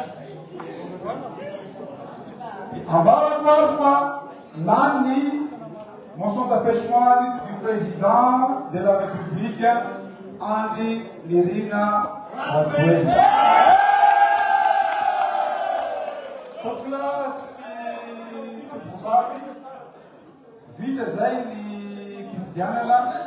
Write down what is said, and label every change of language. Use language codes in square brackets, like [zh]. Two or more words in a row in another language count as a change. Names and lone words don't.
[mg] Ambaravaro fa lany [fr] motion d'empêchement du président de la République [mg] Andry Nirina Rajoelina. Populace vita zay ny fifidianana